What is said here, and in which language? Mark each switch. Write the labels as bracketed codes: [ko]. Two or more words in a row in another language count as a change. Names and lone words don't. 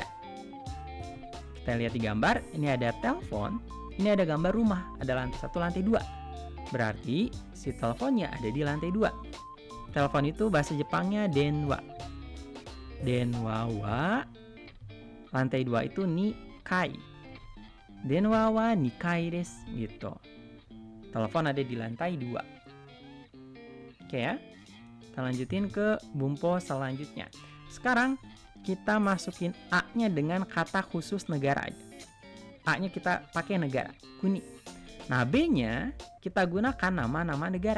[id] Kita lihat di gambar, ini ada telepon, ini ada gambar rumah, ada lantai 1, lantai 2. Berarti si teleponnya ada di lantai 2. Telepon itu bahasa Jepangnya denwa. [ja] 電話は [id] lantai 2 itu nikai. [ja] 電話は二階です gitu. [id] Telepon ada di lantai 2. Oke ya. Kita lanjutin ke bumpo selanjutnya. Sekarang kita masukin A-nya dengan kata khusus negara aja. A-nya kita pakai negara, kuni. Nah, B-nya kita gunakan nama-nama negara.